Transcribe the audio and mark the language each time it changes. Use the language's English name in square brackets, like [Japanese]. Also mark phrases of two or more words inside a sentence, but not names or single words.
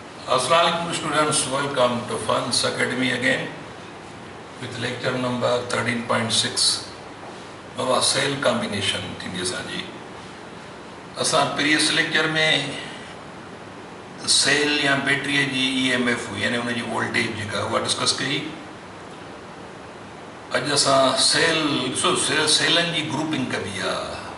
[English] Assalamualaikum students, welcome to Funds Academy again with lecture number 13.6. [Sindhi] बाबा [English] cell combination [Sindhi] थी असांजी। असां [English] previous lecture [Sindhi] में सेल या बैटरी जी EMF यानी उनजी वोल्टेज जेका उहा डिस्कस कई। अॼु असां सेलन जी ग्रुपिंग कबी आहे।